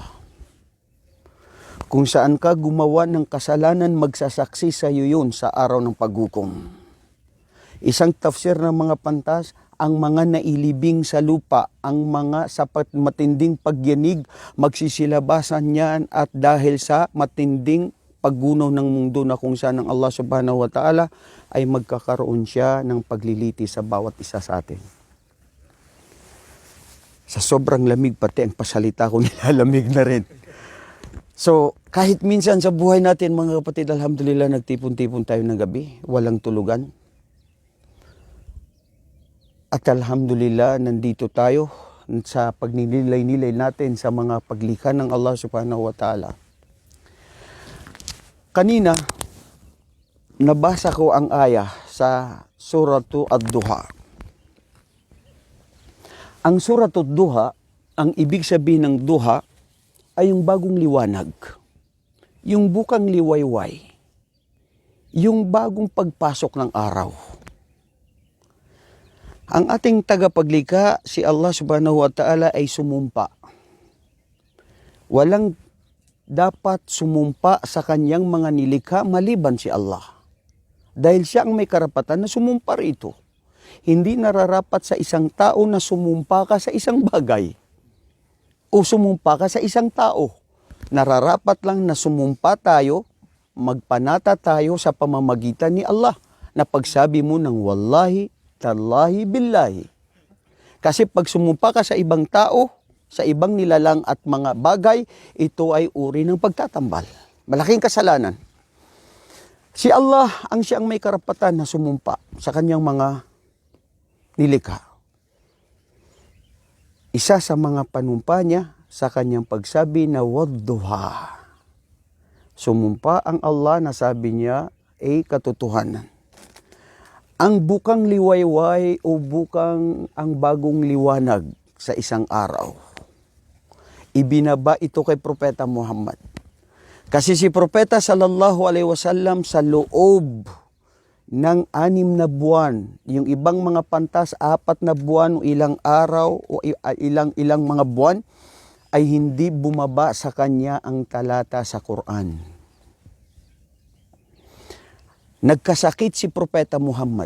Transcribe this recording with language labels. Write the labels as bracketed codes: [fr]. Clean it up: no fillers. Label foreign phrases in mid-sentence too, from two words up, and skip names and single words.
[tl] Kung saan ka gumawa ng kasalanan, magsasaksi sa iyo yun sa araw ng paghukom. Isang tafsir ng mga pantas, ang mga nailibing sa lupa, ang mga sapat matinding pagyanig, magsisilabasan yan at dahil sa matinding paggunaw ng mundo na kung saan ang Allah [ar] سبحانه وتعالى [tl] ay magkakaroon siya ng pagliliti sa bawat isa sa atin. Sa sobrang lamig, pati ang pasalita ko nilalamig na rin. So, kahit minsan sa buhay natin, mga kapatid, alhamdulillah, nagtipon-tipon tayo ng gabi, walang tulugan. At alhamdulillah, nandito tayo sa pagninilay-nilay natin sa mga paglikha ng Allah [ar] سبحانه وتعالى. [tl] Kanina, nabasa ko ang aya sa Suratu Ad-Duha. Ang Suratu Ad-Duha, ang ibig sabihin ng duha, ay yung bagong liwanag. Yung bukang liwayway. Yung bagong pagpasok ng araw. Ang ating tagapaglikha, si Allah [ar] سبحانه وتعالى [tl] ay sumumpa. Walang dapat sumumpa sa kanyang mga nilikha maliban si Allah. Dahil siya ang may karapatan na sumumpa rito. Hindi nararapat sa isang tao na sumumpa ka sa isang bagay o sumumpa ka sa isang tao. Nararapat lang na sumumpa tayo, magpanata tayo sa pamamagitan ni Allah na pagsabi mo ng [ar] والله، تالله، بالله. [tl] Kasi pag sumumpa ka sa ibang tao, sa ibang nilalang at mga bagay, ito ay uri ng pagtatambal. Malaking kasalanan. Si Allah ang siyang may karapatan na sumumpa sa kanyang mga nilikha. isa sa mga panumpa niya sa kanyang pagsabi na wadduha. Sumumpa ang Allah na sabi niya ay katotohanan. Ang bukang liwayway o bukang ang bagong liwanag sa isang araw, ibinaba ito kay Propeta Muhammad. Kasi si Propeta [ar] صلى الله عليه وسلم [tl] sa loob ng 6 na buwan, yung ibang mga pantas 4 na buwan o ilang araw o ilang mga buwan, ay hindi bumaba sa kanya ang talata sa Quran. Nagkasakit si Propeta Muhammad.